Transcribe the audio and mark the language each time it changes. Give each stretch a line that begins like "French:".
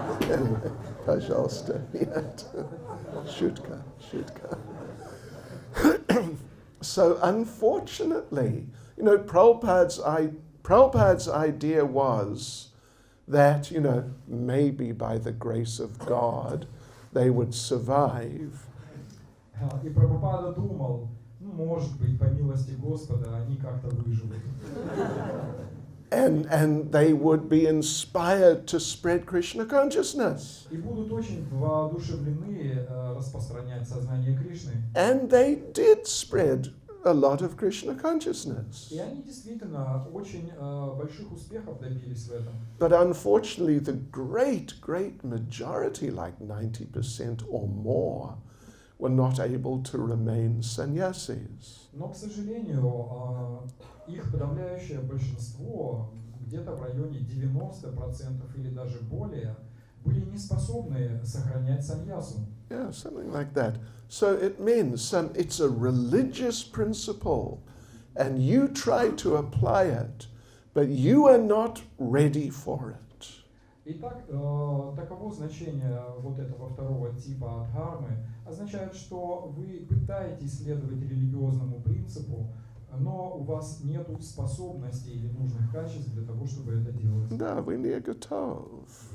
English: Anyway,
Russian: пожалуйста, нет. Шутка.
English: So unfortunately, Prabhupada's idea was that, maybe by the grace of God, they would survive.
Russian: И Прабхупада думал, может быть, по милости Господа, они как-то выживут.
English: And they would be inspired to spread Krishna consciousness.
Russian: И будут очень воодушевлены распространять сознание Кришны.
English: And they did spread a lot of Krishna consciousness.
Russian: И они действительно очень больших успехов добились в этом.
English: But unfortunately, the great majority, like 90% or more, were not able to remain sannyasis.
Russian: Но, к сожалению, их подавляющее большинство, где-то в районе 90% или даже более, были не способны сохранять саньясу.
English: Yeah, something like that. So it means it's a religious principle, and you try to apply it, but you are not ready for it.
Russian: Итак, таково значение вот этого второго типа дхармы, означает, что вы пытаетесь следовать религиозному принципу, но у вас нет способностей или нужных качеств для того, чтобы это делать. Да, вы не готов.